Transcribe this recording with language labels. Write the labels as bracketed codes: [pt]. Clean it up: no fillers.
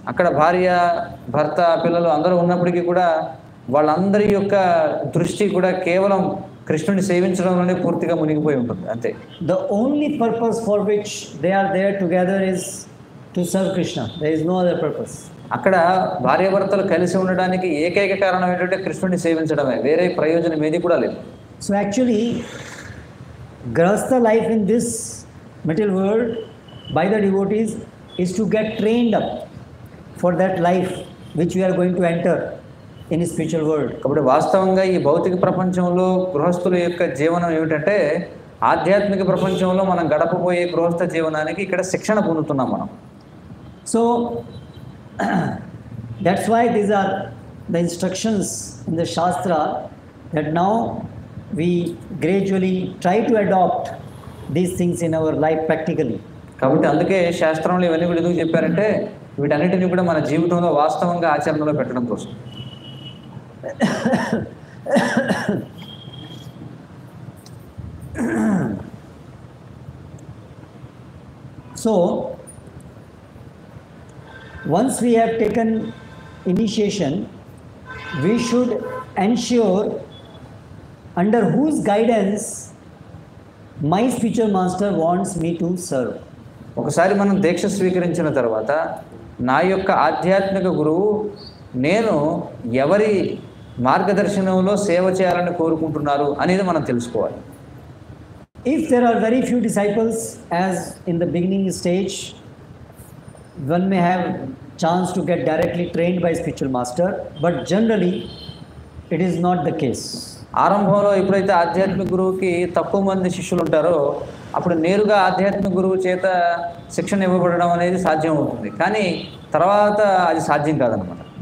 [te] అక్కడ భార్య, భర్త, పిల్లలు అందరూ ఉన్నప్పటికీ కూడా వాళ్ళందరి యొక్క దృష్టి కూడా కేవలం కృష్ణుని సేవించడంలోనే పూర్తిగా మునిగిపోయి ఉంటుంది అంతే. [en] The only purpose for which they are there together is to serve Krishna. There is no other purpose. [te] అక్కడ భార్యాభర్తలు కలిసి ఉండడానికి ఏకైక కారణం ఏంటంటే కృష్ణుని సేవించడమే, వేరే ప్రయోజనం ఏది కూడా లేదు. [en] So actually, Grahastha life in this material world by the devotees is to get trained up for that life which we are going to enter in a spiritual world. [te] కాబట్టి వాస్తవంగా ఈ భౌతిక ప్రపంచంలో గృహస్థుల యొక్క జీవనం ఏమిటంటే ఆధ్యాత్మిక ప్రపంచంలో మనం గడపబోయే గృహస్థ జీవనానికి ఇక్కడ శిక్షణ పొందుతున్నాం మనం. [en] So that's why these are the instructions in the Shastra that now we gradually try to adopt these things in our life practically. [te] కాబట్టి అందుకే శాస్త్రంలో ఇవన్నీ కూడా ఎందుకు చెప్పారంటే వీటన్నిటిని కూడా మన జీవితంలో వాస్తవంగా ఆచరణలో పెట్టడం కోసం. [en] So once we have taken initiation, we should ensure under whose guidance my spiritual master wants me to serve. [te] ఒకసారి మనం దీక్ష స్వీకరించిన తర్వాత నా యొక్క ఆధ్యాత్మిక గురువు నేను ఎవరి మార్గదర్శనంలో సేవ చేయాలని కోరుకుంటున్నారు అనేది మనం తెలుసుకోవాలి. [en] If there are very few disciples, as in the beginning stage, one may have chance to get directly trained by spiritual master, but generally it is not the case. [te] ఆరంభంలో ఎప్పుడైతే ఆధ్యాత్మిక గురువుకి తక్కువ మంది శిష్యులు ఉంటారో అప్పుడు నేరుగా ఆధ్యాత్మిక గురువు చేత శిక్షణ ఇవ్వబడడం అనేది సాధ్యం అవుతుంది, కానీ తర్వాత అది సాధ్యం కాదనమాట.